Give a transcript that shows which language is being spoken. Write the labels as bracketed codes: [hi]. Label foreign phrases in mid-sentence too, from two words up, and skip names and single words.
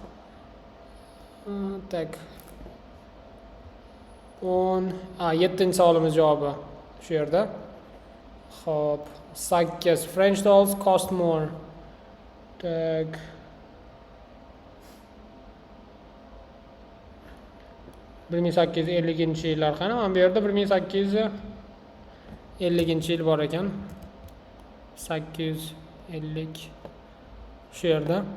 [uz] Tak. 7-chi savolimiz javobi shu yerda. [en] Xo'p, 8 French dolls cost more. [uz] Tak. Bir 1850-yillar qani? Mana bu yerda 1850-yil bor ekan. 850 shu yerda.